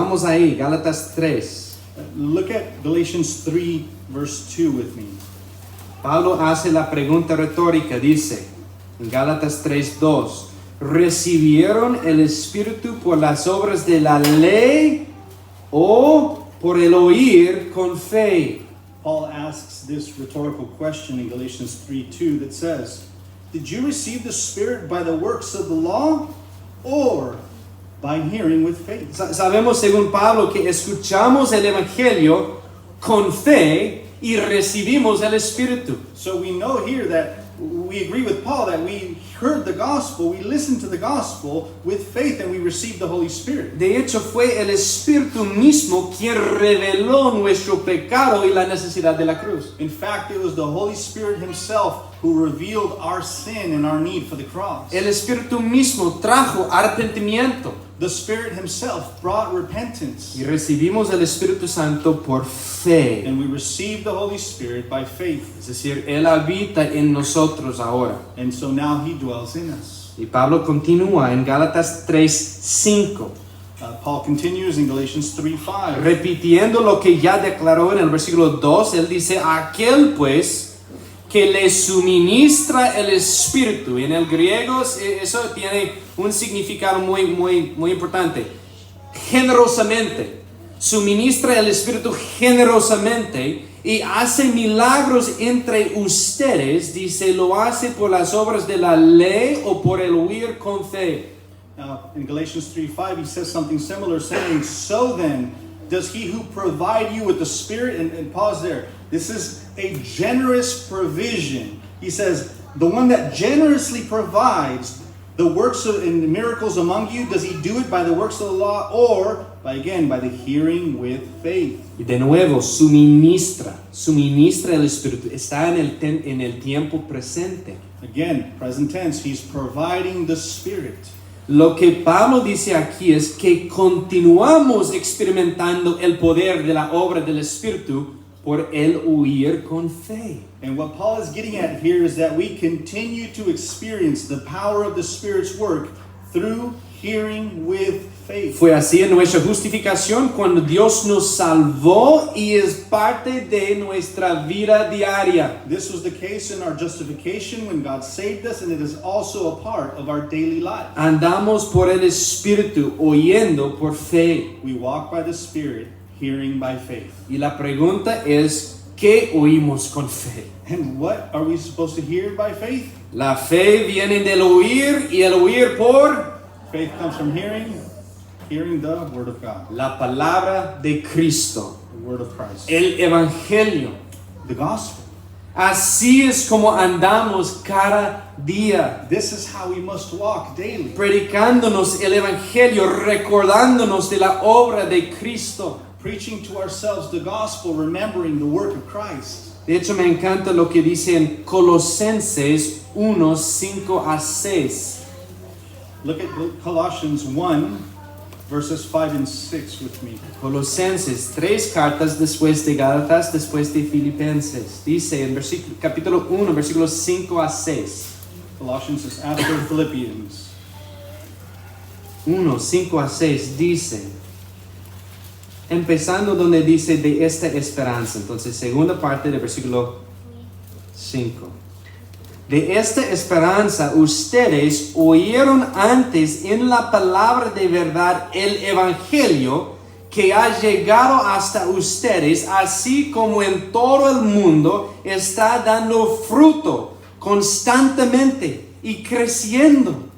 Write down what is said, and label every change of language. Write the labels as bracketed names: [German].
[Spanish] Vamos ahí, Gálatas 3. [English] Look at Galatians 3, verse 2 with me. [Spanish] Pablo hace la pregunta retórica, dice en Gálatas 3, 2. ¿Recibieron el Espíritu por las obras de la ley o por el oír con fe? [English] Paul asks this rhetorical question in Galatians 3:2 that says, "Did you receive the Spirit by the works of the law or by hearing with faith?" [Spanish] Sabemos según Pablo que escuchamos el Evangelio con fe y recibimos el Espíritu. [English] So we know here that we agree with Paul that we heard the gospel, we listened to the gospel with faith, and we received the Holy Spirit. [Spanish] De hecho, fue el Espíritu mismo quien reveló nuestro pecado y la necesidad de la cruz. [English] In fact, it was the Holy Spirit himself who revealed our sin and our need for the cross. [Spanish] El Espíritu mismo trajo arrepentimiento [English] The Spirit himself brought repentance, [Spanish] y recibimos el Espíritu Santo por fe. [English] and we received the Holy Spirit by faith. [Spanish] Es decir, Él habita en nosotros ahora. [English] And so now he dwells in us. [Spanish] Y Pablo continúa en Gálatas 3:5, [English] Paul continues in Galatians 3:5. [Spanish] repitiendo lo que ya declaró en el versículo 2. Él dice, aquel pues que le suministra el Espíritu. En el griego eso tiene un significado muy importante. Generosamente. Suministra el Espíritu generosamente y hace milagros entre ustedes. Dice, lo hace por las obras de la ley o por el huir con fe. [English] Now, in Galatians 3:5, he says something similar, saying, so then, does he who provide you with the Spirit, and pause there, this is a generous provision. He says, the one that generously provides the works and miracles among you, does he do it by the works of the law, or, by the hearing with faith? [Spanish] Y de nuevo, suministra el Espíritu. Está en el tiempo presente. [English] Again, present tense, he's providing the Spirit. [Spanish] Lo que Pablo dice aquí es que continuamos experimentando el poder de la obra del Espíritu por el huir con fe. [English] And what Paul is getting at here is that we continue to experience the power of the Spirit's work through hearing with faith. [Spanish] Fue así en nuestra justificación cuando Dios nos salvó y es parte de nuestra vida diaria. [English] This was the case in our justification when God saved us, and it is also a part of our daily life. [Spanish] Andamos por el Espíritu, oyendo por fe. [English] We walk by the Spirit, hearing by faith. [Spanish] Y la pregunta es, ¿qué oímos con fe? [English] And what are we supposed to hear by faith? [Spanish] La fe viene del oír y el oír por [English] Faith comes from hearing the Word of God, [Spanish] la palabra de Cristo, [English] the Word of Christ, [Spanish] el Evangelio. [English] the Gospel. [Spanish] Así es como andamos cada día, [English] This is how we must walk daily, [Spanish] predicándonos el Evangelio, recordándonos de la obra de Cristo. [English] preaching to ourselves the Gospel, remembering the work of Christ. [Spanish] De hecho, me encanta lo que dice en Colosenses 1, 5 a 6. [English] Look at Colossians 1, verses 5 and 6 with me. [Spanish] Colosenses, 3 cartas después de Gálatas, después de Filipenses. Dice en capítulo 1, versículos 5 a 6. [English] Colossians is after Philippians. [Spanish] 1, 5 a 6 dice, empezando donde dice de esta esperanza. Entonces, segunda parte del versículo 5. De esta esperanza ustedes oyeron antes en la palabra de verdad el Evangelio que ha llegado hasta ustedes, así como en todo el mundo está dando fruto constantemente y creciendo.